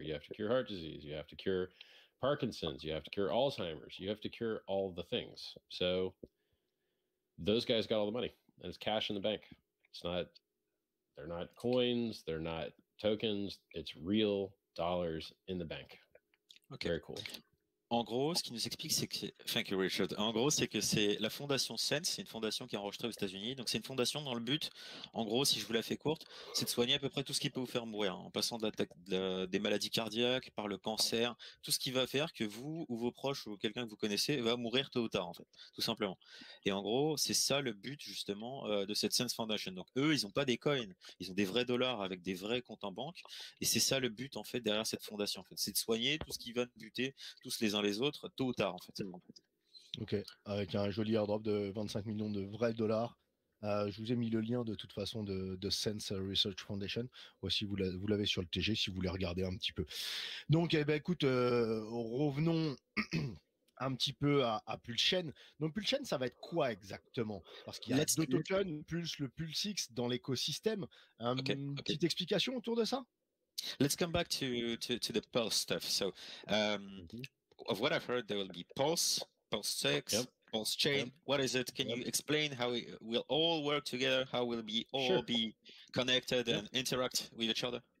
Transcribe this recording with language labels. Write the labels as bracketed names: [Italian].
[English] You have to cure heart disease. You have to cure Parkinson's. You have to cure Alzheimer's. You have to cure all the things. So those guys got all the money, and it's cash in the bank. It's not, they're not coins. They're not tokens. It's real dollars in the bank. Okay. Very cool. [French] En gros, ce qui nous explique, c'est que, [English] thank you Richard. [French] En gros, c'est que c'est la fondation SENS, c'est une fondation qui est enregistrée aux États-Unis. Donc, c'est une fondation dans le but, en gros, si je vous la fais courte, c'est de soigner à peu près tout ce qui peut vous faire mourir, en passant des maladies cardiaques, par le cancer, tout ce qui va faire que vous ou vos proches ou quelqu'un que vous connaissez va mourir tôt ou tard, en fait, tout simplement. Et en gros, c'est ça le but justement de cette SENS Foundation. Donc, eux, ils n'ont pas des coins, ils ont des vrais dollars avec des vrais comptes en banque. Et c'est ça le but en fait derrière cette fondation. En fait, c'est de soigner tout ce qui va buter tous les uns les autres tôt ou tard en fait. Ok, avec un joli airdrop de 25 millions de vrais dollars. Je vous ai mis le lien de toute façon de Sense Research Foundation. Voici, vous l'avez sur le TG si vous voulez regarder un petit peu. Donc, eh ben, écoute, revenons un petit peu à Pulsechain. Donc, Pulsechain, ça va être quoi exactement? Parce qu'il y a deux tokens, Pulse, le PulseX dans l'écosystème. Petite explication autour de ça? [English] Let's come back to the Pulse stuff. So, of what I've heard, there will be Pulse, PulseX, Pulsechain. What is it? Can you explain how it will all work together? How will we all be connected and interact with each other?